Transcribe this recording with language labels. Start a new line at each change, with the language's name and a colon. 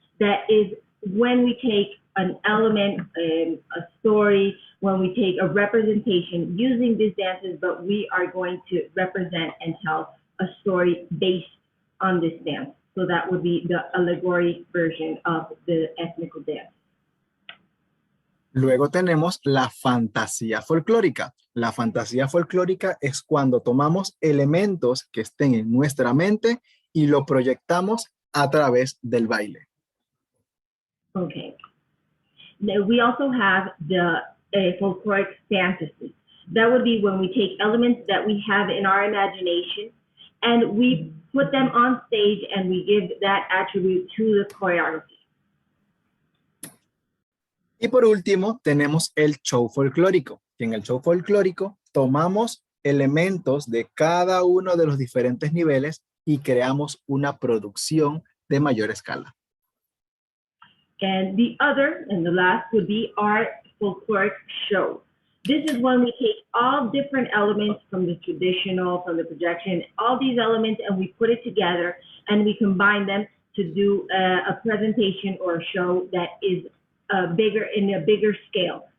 English: That is when we take an element, a story, when we take a representation using these dances, but we are going to represent and tell a story based on this dance. So that would be the allegory version of the ethnical dance.
Spanish: Luego tenemos la fantasía folclórica. La fantasía folclórica es cuando tomamos elementos que estén en nuestra mente y lo proyectamos a través del baile.
English: Okay. Now we also have the folkloric fantasy. That would be when we take elements that we have in our imagination and we put them on stage and we give that attribute to the choreography.
Spanish: Y por último, tenemos el show folclórico. Y en el show folclórico tomamos elementos de cada uno de los diferentes niveles y creamos una producción de mayor escala.
English: And the other, and the last, would be our folkloric show. This is when we take all different elements from the traditional, from the projection, all these elements, and we put it together and we combine them to do a presentation or a show that is bigger, in a bigger scale.